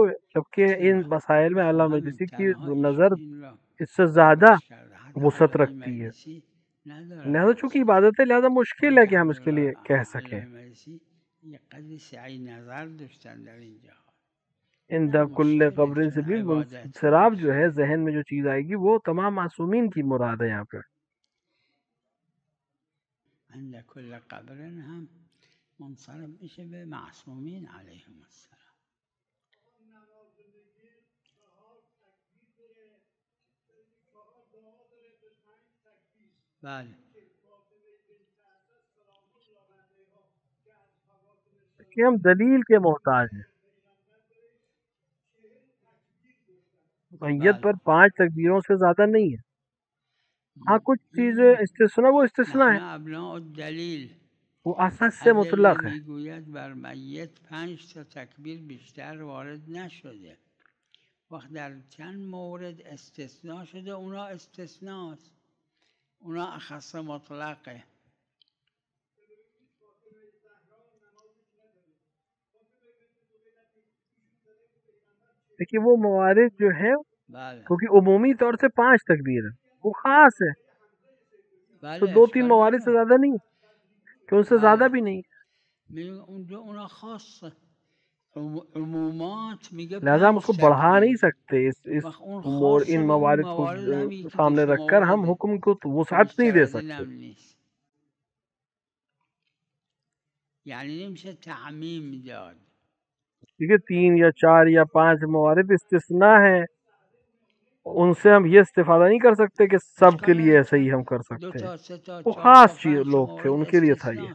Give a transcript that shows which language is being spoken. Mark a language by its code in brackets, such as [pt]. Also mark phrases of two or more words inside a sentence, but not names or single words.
[ur] جبکہ ان مسائل میں علامہ مجلسی کی نظر اس سے زیادہ وسعت رکھتی ہے، لہذا چونکہ عبادت ہے لہذا مشکل ہے کہ ہم اس کے لیے کہہ سکیں۔ [ar] ان کل قبر [ur] سے بھی منصراف جو ہے ذہن میں جو چیز آئے گی وہ تمام معصومین کی مراد ہے یہاں پہ۔ [ar] عند كل قبر [fa] هم منصرف میشه به معصومین [ar] علیهم السلام. [fa] بله [ur] کہ ہم دلیل کے محتاج ہیں۔ میت پر 5 تکبیروں سے زیادہ نہیں ہے، ہاں کچھ چیزیں استثناء، وہ استثناء ہے، [ar] ابناء الدلیل. [ur] وہ اساس سے مطلق ہے۔ [fa] میگوید بر میت 5 تا تکبیر بیشتر وارد نشده، وقت در چند مورد استثناء شده، اونا استثناست، اونا اخص مطلقه. [ur] دیکھیے وہ موارد جو ہیں کیونکہ عمومی طور سے 5 تکبیر ہے، وہ خاص ہے، تو 2-3 موارد سے زیادہ نہیں، کہ ان سے زیادہ بھی نہیں، [fa] اونا خاص عمومات میگه [ur] لہذا ہم اس کو بڑھا نہیں سکتے، ان موارد کو سامنے رکھ کر ہم حکم کو وسعت نہیں دے سکتے۔ [fa] یعنی نمیشه تعمیم داد، [ur] کیونکہ 3 یا 4 یا 5 موارد استثناء ہیں، ان سے ہم یہ استفادہ نہیں کر سکتے کہ سب کے لیے ایسا ہی ہم کر سکتے ہیں، وہ خاص چیز لوگ تھے ان کے لیے تھا یہ۔